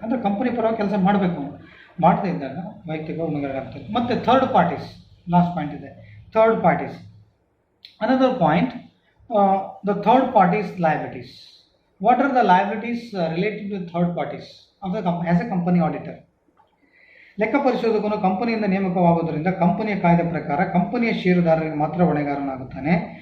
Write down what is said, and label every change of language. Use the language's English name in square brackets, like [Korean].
[Kannada] ಅಂದರೆ ಕಂಪನಿ ಪರವಾಗಿ ಕೆಲಸ ಮಾಡಬೇಕು, ಅವನು ಮಾಡದೇ ಇದ್ದಾಗ ವೈಯಕ್ತಿಕ ಹೊಣೆಗಾರನಾಗ್ತಾನೆ. ಮತ್ತು ಥರ್ಡ್ ಪಾರ್ಟೀಸ್, ಲಾಸ್ಟ್ ಪಾಯಿಂಟ್ ಇದೆ, third parties. [English] Another point, the third parties liabilities. What are the liabilities related to third parties as a company auditor? [Kannada] ಲೆಕ್ಕ ಪರಿಶೋಧಕನು ಕಂಪನಿಯಿಂದ ನೇಮಕವಾಗುವುದರಿಂದ ಕಂಪನಿಯ ಕಾಯ್ದೆ ಪ್ರಕಾರ ಕಂಪನಿಯ ಷೇರುದಾರರಿಗೆ ಮಾತ್ರ ಹೊಣೆಗಾರನಾಗುತ್ತಾನೆ.